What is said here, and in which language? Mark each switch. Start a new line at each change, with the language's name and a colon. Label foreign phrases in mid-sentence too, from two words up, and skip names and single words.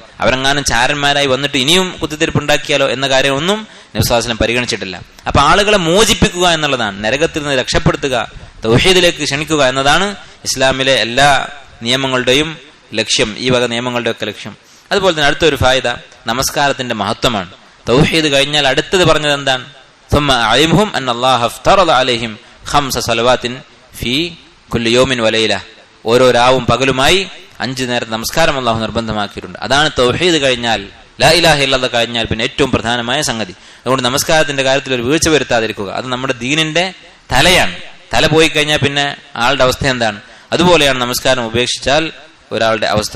Malayalam: അവരെങ്ങാനും ചാരന്മാരായി വന്നിട്ട് ഇനിയും കുത്തിത്തിരിപ്പുണ്ടാക്കിയാലോ എന്ന കാര്യമൊന്നും നബി
Arabic: صلى الله عليه وسلم
Malayalam: പരിഗണിച്ചിട്ടില്ല. അപ്പൊ ആളുകളെ മോചിപ്പിക്കുക എന്നുള്ളതാണ്, നരകത്തിൽ നിന്ന് രക്ഷപ്പെടുത്തുക, തൗഹീദിലേക്ക് ക്ഷണിക്കുക എന്നതാണ് ഇസ്ലാമിലെ എല്ലാ നിയമങ്ങളുടെയും ലക്ഷ്യം, ഈ വക നിയമങ്ങളുടെയൊക്കെ ലക്ഷ്യം. അതുപോലെ തന്നെ അടുത്തൊരു ഫായിദ, നമസ്കാരത്തിന്റെ മഹത്വമാണ്. തൗഹീദ് കഴിഞ്ഞാൽ അടുത്തത് പറഞ്ഞത് എന്താണ്?
Arabic: ثم أعلمهم أن الله افترض عليهم 5 صلوات في كل يوم وليلة.
Malayalam: ഓരോ രാവും പകലുമായി 5 നേരത്തെ നമസ്കാരം അല്ലാഹു നിർബന്ധമാക്കിയിട്ടുണ്ട്. അതാണ് തൗഹീദ് കഴിഞ്ഞാൽ,
Arabic: لا إله إلا الله
Malayalam: കഴിഞ്ഞാൽ പിന്നെ ഏറ്റവും പ്രധാനമായ സംഗതി. അതുകൊണ്ട് നമസ്കാരത്തിന്റെ കാര്യത്തിൽ ഒരു വീഴ്ച വരുത്താതിരിക്കുക. അത് നമ്മുടെ ദീനിന്റെ തലയാണ്. തല പോയി കഴിഞ്ഞാൽ പിന്നെ ആളുടെ അവസ്ഥ എന്താണ്? അതുപോലെയാണ് നമസ്കാരം ഉപേക്ഷിച്ചാൽ ഒരാളുടെ അവസ്ഥ.